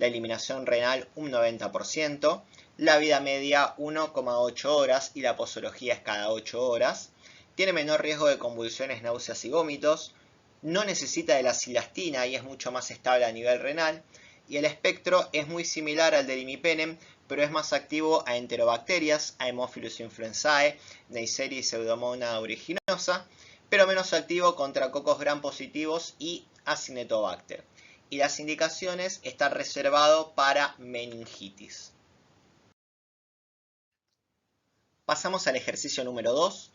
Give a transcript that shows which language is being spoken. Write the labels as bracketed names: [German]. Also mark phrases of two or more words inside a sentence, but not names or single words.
[Spanish] eliminación renal un 90%, la vida media 1,8 horas y la posología es cada 8 horas, tiene menor riesgo de convulsiones, náuseas y vómitos, no necesita de la cilastina y es mucho más estable a nivel renal, y el espectro es muy similar al del imipenem, pero es más activo a enterobacterias, a Haemophilus influenzae, Neisseria y Pseudomonas aeruginosa, pero menos activo contra cocos gram positivos y Acinetobacter. Y las indicaciones están reservado para meningitis. Pasamos al ejercicio número 2.